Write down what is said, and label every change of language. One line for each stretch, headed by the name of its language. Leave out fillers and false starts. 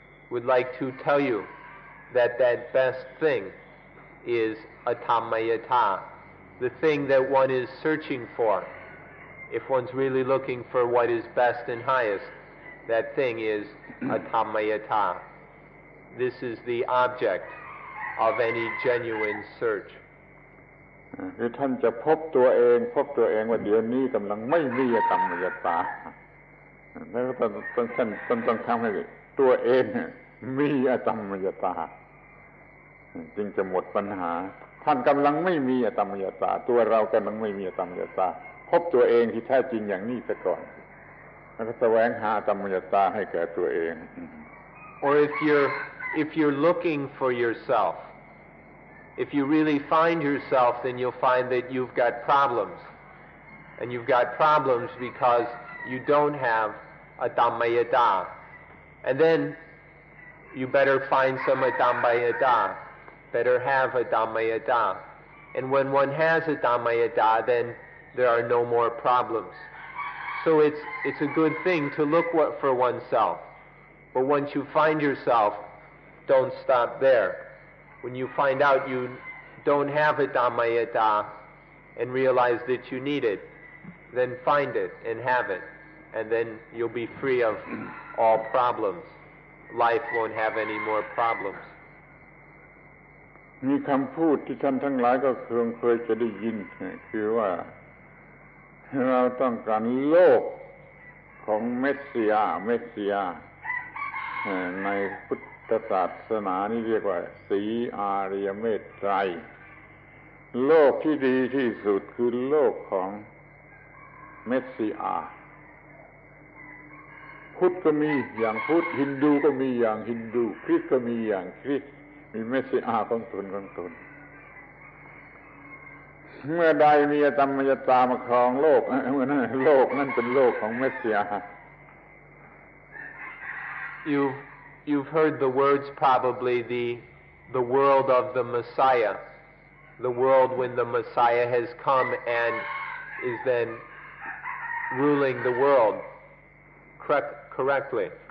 English: Would like to tell you that that best thing is Atammayata, the thing that one is searching for. If one's really looking for what is best and highest, that thing is Atammayata. This is the object of any genuine search.
Thai: คือท่านจะพบตัวเองว่าเดี๋ยวนี้กำลังไม่มีอตัมมยตาแล้วท่านต้องทำให้ตัวเองมีอตัมมยตาจึงจะหมดปัญหา ท่านกำลังไม่มีอตัมมยตาตัวเรากำลังไม่มีอตัมมยตาพบตัวเองที่แท้จริงอย่างนี้ซะก่อนแล้วก็แสวงหาอตัมมยตาให้แก่ตัวเอง
English: Or if you're looking for yourself, if you really find yourself, then you'll find that you've got problems. And you've got problems because you don't have Atammayata. And then you better find some Atammayata, better have Atammayata. And when one has Atammayata, then there are no more problems. So it's a good thing to look for oneself. But once you find yourself, don't stop there. When you find out you don't have Atammayata and realize that you need it, then find it and have it, and then you'll be free of all problems. Life won't have any more problems.
Thai: มีคำพูดที่ท่านทั้งหลายก็เคยจะได้ยินคือว่าเราต้องการโลกของเมสสิยาในพุทธศาสนานี่เรียกว่าสีอาริยเมตไตรโลกที่ดีที่สุดคือโลกของเมสสิอา พุทธก็มีอย่างพุทธฮินดูก็มีอย่างฮินดูคริสต์ก็มีอย่างคริสต์มีเมสสิอาของตนเมื่อใดมีอตัมมยตามาครองโลกเมื่อนั้นโลกนั้นเป็นโลกของเมสสิอา
English: You've heard the words probably the world of the Messiah, the world when the Messiah has come and is then ruling the world correctly.